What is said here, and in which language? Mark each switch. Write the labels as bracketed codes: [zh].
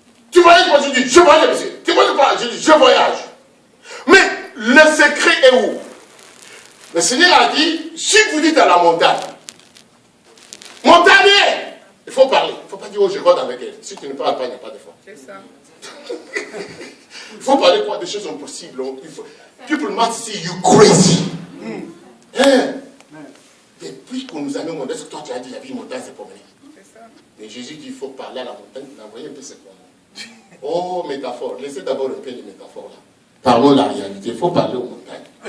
[fr] Tu voyages, moi je dis, je voyage, monsieur. Tu voyages pas, je dis, je voyage. Mais le secret est où? Le Seigneur a dit, si vous dites à la montagne, montagne, il faut parler. Il ne faut pas dire, oh, je rôde avec elle. Si tu ne parles pas, il n'y a pas de foi. C'est ça. Il faut parler quoi? Des choses impossibles. [en] People must see you crazy. [fr] Hein? Depuis qu'on nous a mis au monde, est-ce que toi tu as dit, la vie montagne, c'est promener? C'est ça. Mais Jésus dit, il faut parler à la montagne, l'envoyer un peu c'est quoi? Oh, métaphore. Laissez d'abord un peu de métaphore là. Parlons la réalité. Il faut parler aux montagnes.